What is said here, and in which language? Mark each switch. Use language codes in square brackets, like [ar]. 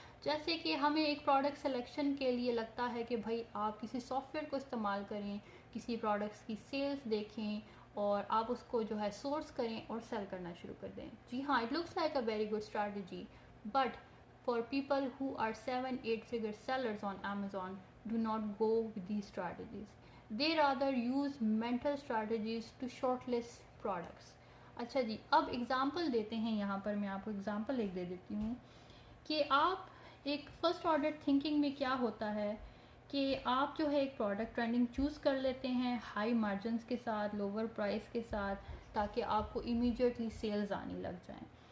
[ur] جیسے کہ ہمیں ایک پروڈکٹ سلیکشن کے لیے لگتا ہے کہ بھائی آپ کسی سافٹ ویئر کو استعمال کریں، کسی پروڈکٹس کی سیلز دیکھیں، اور آپ اس کو جو ہے سورس کریں اور سیل کرنا شروع کر دیں. جی ہاں، [en] It looks like a very good strategy, but for people who are 7-8 figure sellers on Amazon do not go with these strategies. They rather use mental strategies to shortlist products. [ur] اچھا جی، اب example دیتے ہیں. یہاں پر میں آپ کو example ایک دے دیتی ہوں کہ آپ ایک فرسٹ آرڈر تھنکنگ میں کیا ہوتا ہے کہ آپ جو ہے ایک پروڈکٹ ٹرینڈنگ چوز کر لیتے ہیں ہائی مارجنس کے ساتھ، لوور پرائس کے ساتھ، تاکہ آپ کو امیڈیٹلی سیلز آنے لگ جائیں.